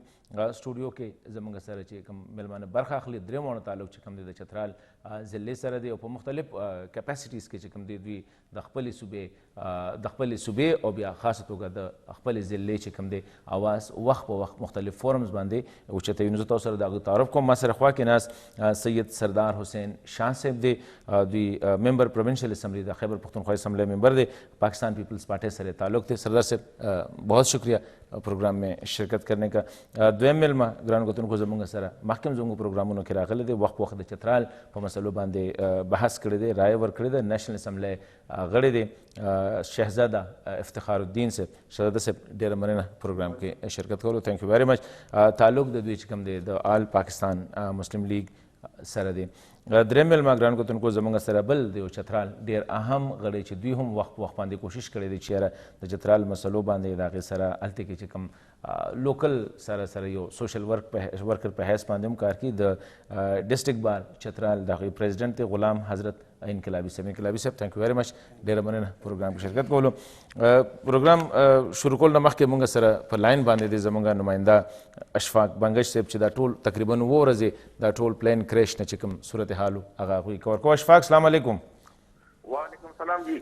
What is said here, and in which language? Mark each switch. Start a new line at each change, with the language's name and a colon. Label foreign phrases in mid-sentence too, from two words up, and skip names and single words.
Pashto: سټوډیو کې زموږ سره چې کوم میلمانه برخه اخلي درې واړو تعلق چې کوم دی د چترال ضلع سره دی او په مختلف کیپاسټیز کې چې کوم دی دوی د خپلې صوبې او بیا خاصه توګه د خپلې ضلع چې کوم دی اواز وخت په وخت مختلف فورمز باندې اوچتوي. نو زه تاسو سره د هغوی تعارف کوم. ما سره خوا کې ناست سید سردار حسین شاه صاحب دی، دوی
English: member provincial assembly
Pashto: د خیبر پختونخوا اسمبلی ممبر دی، پاکستان پیپلز پارٹی سره تعلق دی.
Urdu: سردار صاحب بہت شکریہ پروگرام میں شرکت کرنے کا.
Pashto: دویم میلمه ګرانو کتونکو زموږ سره مخکې هم زموږ پروګرامونو کې راغلی دی، وخت په وخت د چترال په مسلو باندې بحث کړی دی، رایه ورکړې ده.
English: national assembly
Pashto: غړی دی شهزاده افتخار الدین صاحب. شهزاده صاحب ډېره مننه پروګرام کې شرکت کولو،
English: Thank you very much.
Pashto: تعلق د دوی چې کوم دی د آل پاکستان مسلم لیگ سره دی. دریم میلمه ګرانو کتونکو زموږ سره بل دی چترال ډېر اهم غړی چې دوی هم وخت په وخت باندې کوشش کړی دی چې یاره د چترال مسلو باندې د هغې سره هلته کې چې کوم لوکل سره سره یو
English: social worker
Pashto: په حیث باندې هم کار کوي. د ډسټرکټ بار چترال د هغوی پریزیډنټ دی غلام حضرت انقلابي صاحب. انقلابي صاحب
English: Thank you very much,
Pashto: ډېره مننه پروګرام کې شرکت کولو. پروګرام شروع کولو نه مخکې مونږ سره په لاین باندې دی زموږ نماینده اشفاق بنګش صاحب چې دا ټول تقریبا 9 ورځې دا ټول
English: plane crash
Pashto: نه چې کوم صورتحال هغه هغوی کور کوو.
Arabic: اشفاق السلام علیکم. وعلیکم السلام جی.